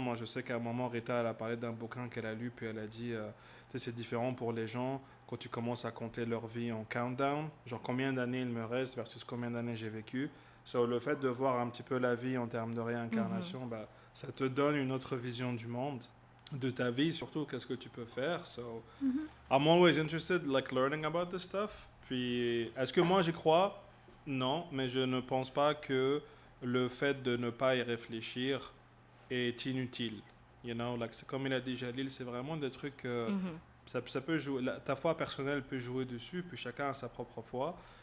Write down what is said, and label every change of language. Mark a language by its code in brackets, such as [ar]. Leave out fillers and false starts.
[fr] Moi, je sais qu'à un moment, Rita, elle a parlé d'un bouquin qu'elle a lu, puis elle a dit, tu sais, c'est différent pour les gens quand tu commences à compter leur vie en countdown, genre combien d'années il me reste versus combien d'années j'ai vécu. So, le fait de voir un petit peu la vie en termes de réincarnation, bah, ça te donne une autre vision du monde, de ta vie, surtout qu'est-ce que tu peux faire. [en] So, I'm always interested, like, learning about this stuff. [fr] Puis, est-ce que moi j'y crois? Non, mais je ne pense pas que le fait de ne pas y réfléchir est inutile. [en] You know, like, [fr] c'est comme il a dit Jalil, c'est vraiment des trucs. Ça peut jouer, ta foi personnelle peut jouer dessus, puis chacun a sa propre foi.